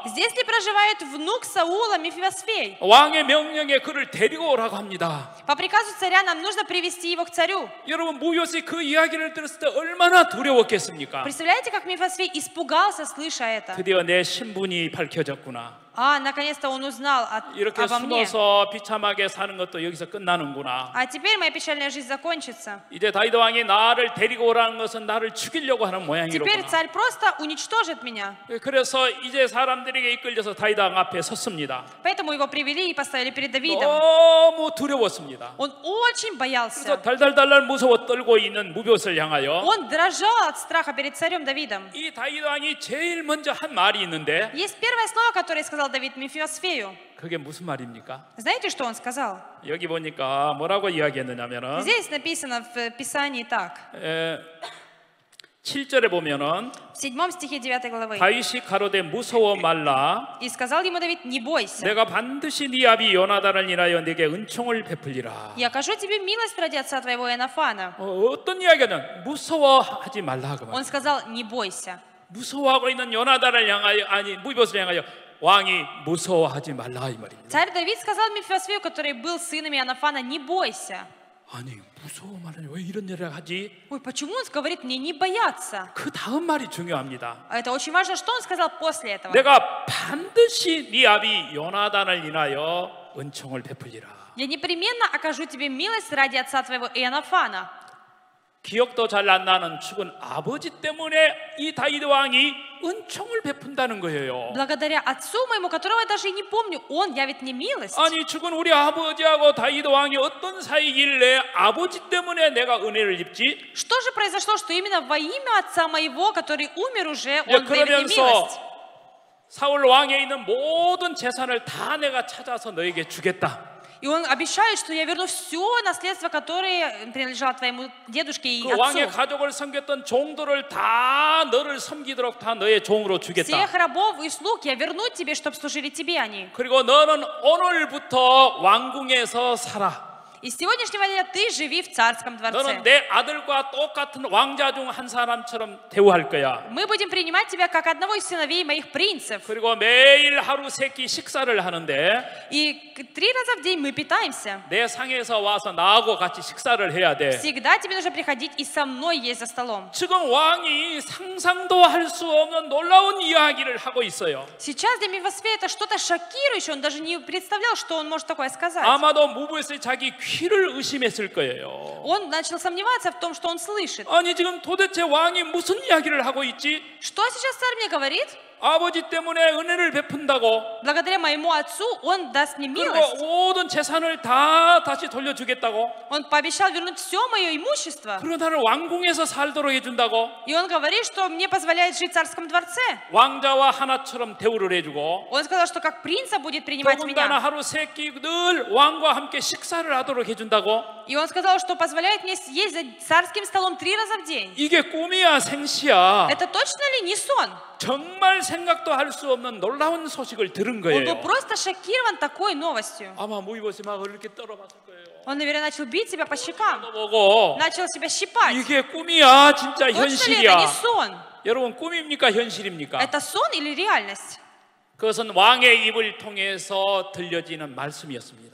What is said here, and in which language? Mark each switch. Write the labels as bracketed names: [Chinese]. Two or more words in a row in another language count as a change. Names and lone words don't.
[Russian] Здесь ли проживает внук Саула Мефиосфей? [Korean] 왕의 명령에 그를 데리고 오라고 합니다. [Russian] По приказу царя нам нужно привести его к царю. [Korean] 여러분 무비보셋이 그 이야기를 들었을 때 얼마나 두려웠겠습니까? [Russian] Представляете, как Мефиосфей испугался, слыша это? [Korean] 드디어 내 신분이 밝혀졌구나. [Russian] Наконец-то он узнал [Korean] 이렇게 [Russian] обо мне. [Korean] 숨어서 비참하게 사는 것도 여기서 끝나는구나. [Russian] А теперь моя печальная жизнь закончится. [Korean] 이제 다윗 왕이 나를 데리고 오라는 것은 나를 죽이려고 하는 [Russian] Теперь [Korean] 모양이로구나. [Russian] царь просто уничтожит меня. [Korean] 그래서 이제 사람들에게 이끌려서 다윗 왕 앞에 섰습니다. [Russian] Поэтому его привели и поставили перед Давидом. [Korean] 너무 두려웠습니다. [Russian] Он очень боялся. [Korean] 그래서 달달달달 무서워 떨고 있는 무비보셋을 향하여 [Russian] Он дрожал от страха перед царем Давидом. [Korean] 이 다윗 왕이 제일 먼저 한 말이 있는데 [Russian] Есть первое слово, которое сказал Давид Мефиосфею. [Korean] 그게 무슨 말입니까? [Russian] Знаете, что он сказал? [Korean] 여기 보니까 뭐라고 이야기했느냐면은 [Russian] Здесь написано в Писании так. [Korean] 7절에 보면은 [Russian] В 7 стихе 9 главы. [Korean] 다윗이 가로되 무서워 말라 [Russian] И сказал ему Давид: не бойся, [Korean] 내가 반드시 네 아비 요나단을 인하여 네게 은총을 베풀리라. [Russian] я окажу тебе милость ради отца твоего Иоаннафана. [Korean] 어떤 이야기냐면 무서워하지 말라 그 말. [Russian] Он сказал: не бойся. [Korean] 무서워하고 있는 요나단을 향하여 아니 무비보셋을 향하여 왕이 무서워하지 말라 이 말입니다. [Russian] Царь Давид сказал Мефиосфею, который был сыном Иоаннафана: не бойся. [Korean] 아니 무서워 말하니 왜 이런 일을 하지? [Russian] Ой, почему он говорит мне не бояться? [Korean] 그 다음 말이 중요합니다. [Russian] Это очень важно, что он сказал после этого. [Korean] 내가 반드시 네 아비 요나단을 인하여 은총을 베풀리라. [Russian] Я непременно окажу тебе милость ради отца твоего Иоаннафана. [Korean] 기억도 잘 안 나는 죽은 아버지 때문에 이 다윗 왕이 은총을 베푼다는 거예요. [Russian] Благодаря отцу моему, которого я даже и не помню, он явит мне милость. [Korean] 아니 죽은 우리 아버지하고 다윗 왕이 어떤 사이길래 아버지 때문에 내가 은혜를 입지? [Russian] Что же произошло, что именно во имя отца моего, который умер уже, он явит мне [Korean] 그러면서 [Russian] милость? [Korean] 사울 왕에 있는 모든 재산을 다 내가 찾아서 너에게 주겠다. [Russian] И он обещает, что я верну все наследство, которое принадлежало твоему дедушке и [Korean] 그 왕의 [Russian] отцу. [Korean] 가족을 섬겼던 종들을 다 너를 섬기도록 다 너의 종으로 주겠다. [Russian] Всех рабов и слуг я верну тебе, чтобы служили тебе они. [Korean] 그리고 너는 오늘부터 왕궁에서 살아. [Russian] И с сегодняшнего дня ты живи в царском [Korean] 너는 [Russian] дворце. [Korean] 내 아들과 똑같은 왕자 중 한 사람처럼 대우할 거야. [Russian] Мы будем принимать тебя как одного из сыновей моих принцев. [Korean] 그리고 매일 하루 세 끼 식사를 하는데 [Russian] И 3 раза в день мы питаемся. [Korean] 내 상에서 와서 나하고 같이 식사를 해야 돼. [Russian] Всегда тебе нужно приходить и со мной есть за столом. [Korean] 지금 왕이 상상도 할 수 없는 놀라운 이야기를 하고 있어요. [Russian] Сейчас для Мефиосфея это что-то шокирующее. Он даже не представлял, что он может такое сказать. [Korean] 아마도 무비보셋이 자기 귀를 의심했을 거예요. [Russian] Он начал сомневаться в том, что он слышит. [Korean] 아니 지금 도대체 왕이 무슨 이야기를 하고 있지? [Russian] Что сейчас царь мне говорит? [Korean] 아버지 때문에 은혜를 베푼다고. [Russian] Благодаря моему отцу он даст мне [Korean] 그리고 [Russian] милость. [Korean] 모든 재산을 다 다시 돌려주겠다고. [Russian] Он пообещал вернуть все мое имущество. [Korean] 그리고 나를 왕궁에서 살도록 해준다고. [Russian] И он говорит, что мне позволяет жить в царском дворце. [Korean] 왕자와 하나처럼 대우를 해주고. [Russian] Он сказал, что как принца будет принимать [Korean] 더군다나 [Russian] меня. [Korean] 하루 세 끼 늘 왕과 함께 식사를 하도록 해준다고. [Russian] И он сказал, что позволяет мне съесть за царским столом 3 раза в день. [Korean] 이게 꿈이야 생시야. [Russian] Это точно ли не сон? [Korean] 정말 생각도 할 수 없는 놀라운 소식을 들은 [Russian] Он был [Korean] 거예요. [Russian] просто шокирован такой новостью. [Korean] 아마 무비보셋이 막 이렇게 떨어봤을 거예요. [Russian] Он, наверное, начал бить себя по щекам. [Korean] 보고 [Russian] Начал себя щипать. [Korean] 이게 꿈이야 진짜 [Russian] Точно ли это [Korean] 현실이야. [Russian] не сон? [Korean] 여러분 꿈입니까 현실입니까? [Russian] Это сон или реальность? [Korean] 그것은 왕의 입을 통해서 들려지는 말씀이었습니다.